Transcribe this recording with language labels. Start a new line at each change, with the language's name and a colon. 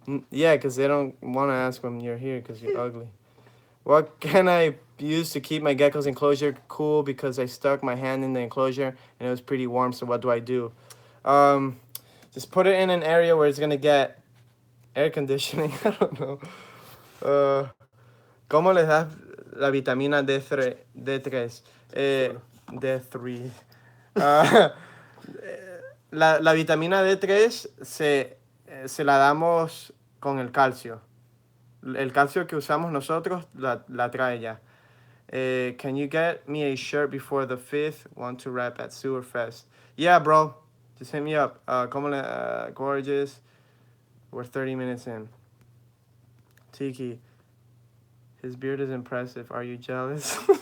English: Yeah, because they don't want to ask when you're here because you're ugly. What can I use to keep my gecko's enclosure cool? Because I stuck my hand in the enclosure and it was pretty warm. So what do I do? Just put it in an area where it's gonna get air conditioning. I don't know.
Spanish: ¿Cómo les das la vitamina D3? D3. D3. La vitamina D3 se la damos con el calcio. El calcio que usamos nosotros la trae ya.
English: Can you get me a shirt before the 5th? Want to rap at Sewer Fest? Yeah, bro. Just hit me up. Gorgeous. We're 30 minutes in. Tiki. His beard is impressive. Are you jealous?